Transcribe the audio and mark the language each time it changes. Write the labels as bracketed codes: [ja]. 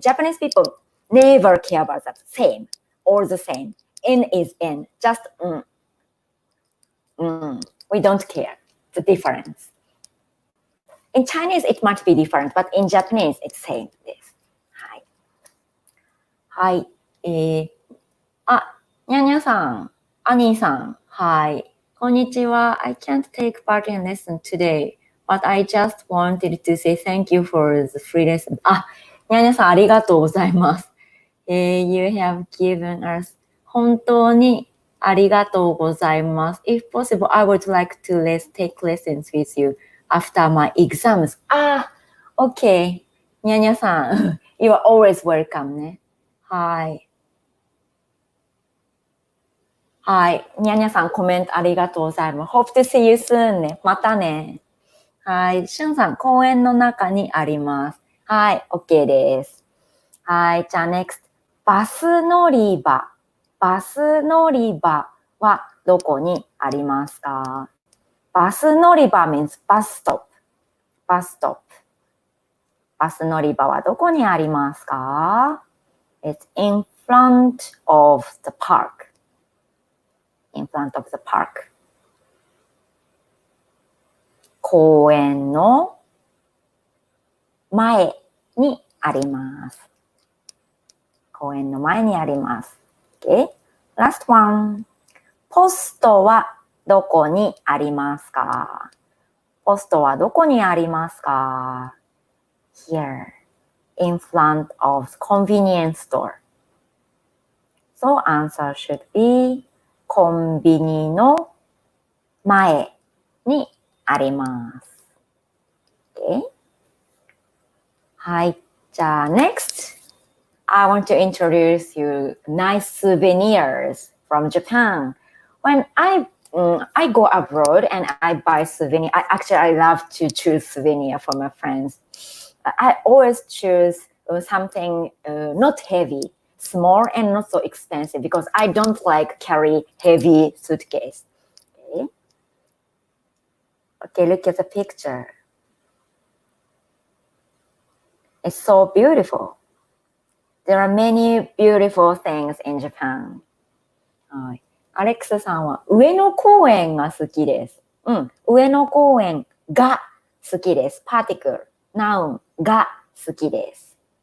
[en] Japanese people never care about that. Same. All the same. N is N. Just we don't care. The difference. In Chinese, it might be different, but in Japanese, it's same です。 [ja] はい。にゃにゃさん、アニーさん、はい。こんにちは。 [en] I can't take part in lesson today, but I just wanted to say thank you for the free lesson. [ja] にゃにゃさん、ありがとうございます。 [en] You have given us [ja] 本当にありがとうございます。 [en] If possible, I would like to take lessons with you after my exams. Okay. にゃにゃさん、you are always welcome ね。 [ja] はい。はい。にゃにゃさん、コメントありがとうございます。 [en] Hope to see you soon ね。 [ja] またね。はい。しゅんさん、公園の中にあります。はい。OK です。はい。じゃあ、next。バス乗り場。バス乗り場はどこにありますか？ [en] バス乗り場 means bus stop。 [ja] バスストップ。バス乗り場はどこにありますか？ [en] It's in front of the park. In front of the park. [ja] 公園の前にあります。公園の前にあります。 [en] Okay? Last one. [ja] ポストはどこにありますか？ポストはどこにありますか？Here. [en] In front of the convenience store. So answer should be [ja] コンビニの前にあります。 [en] Okay? はい。じゃあ next, I want to introduce you nice souvenirs from Japan. When I go abroad and I buy souvenir, I love to choose souvenir for my friends. I always choose something not heavy, small and not so expensive because I don't like carry heavy suitcase. Okay, look at the picture. It's so beautiful. There are many beautiful things in Japan. [ja] はい。アレックスさんは上野公園が好きです。上野公園が好きです。 [en] particle, noun [ja] が好きです。